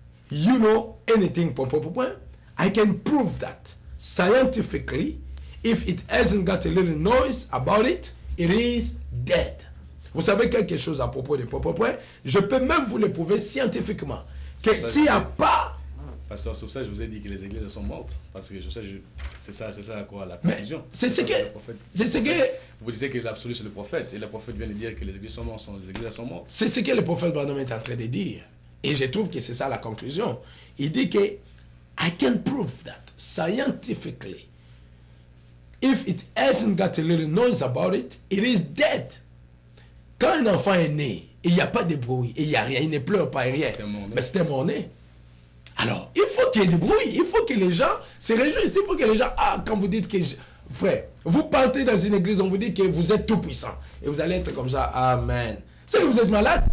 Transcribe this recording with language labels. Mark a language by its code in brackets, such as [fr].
[en] You know anything, I can prove that scientifically, if it hasn't got a little noise about it, it is dead. [fr] Vous savez quelque chose à propos de je peux même vous le prouver scientifiquement. Que s'il n'y a pas... Pasteur, c'est pour ça que je vous ai dit que les églises sont mortes. Parce que c'est ça quoi la conclusion. C'est ce que... Vous disiez que l'absolu c'est le prophète. Et le prophète vient de dire que les églises sont mortes, les églises sont mortes. C'est ce que le prophète Branham est en train de dire. Et je trouve que c'est ça la conclusion. Il dit que [en] I can prove that scientifically. If it hasn't got a little noise about it, it is dead. [fr] Quand un enfant est né, il n'y a pas de bruit, il n'y a rien, il ne pleure pas, rien. Mais c'était mort-né. Alors, il faut qu'il y ait du bruit, il faut que les gens se réjouissent, il faut que les gens... Ah, quand vous dites que... Frère, vous partez dans une église, on vous dit que vous êtes tout puissant. Et vous allez être comme ça, Amen. C'est que vous êtes malade.